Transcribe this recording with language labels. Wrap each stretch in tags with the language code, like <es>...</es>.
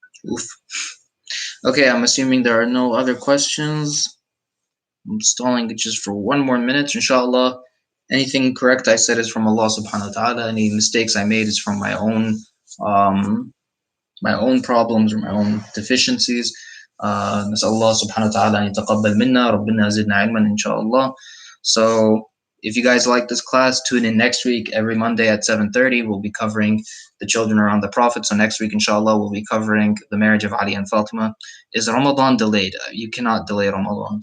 <en>Oof. Okay, I'm assuming there are no other questions. I'm stalling it just for 1 more minute, inshallah. Anything correct I said is from Allah subhanahu wa ta'ala. Any mistakes I made is from um, my own problems or my own deficiencies.</en> <ar>نسأل الله سبحانه وتعالى أن يتقبل منا ربنا زدنا علما إن شاء الله.</ar> <en>So if you guys like this class, tune in next week. Every Monday at 7:30, we'll be covering the children around the Prophet. So next week, inshallah, we'll be covering the marriage of Ali and Fatima. Is Ramadan delayed? You cannot delay Ramadan.</en>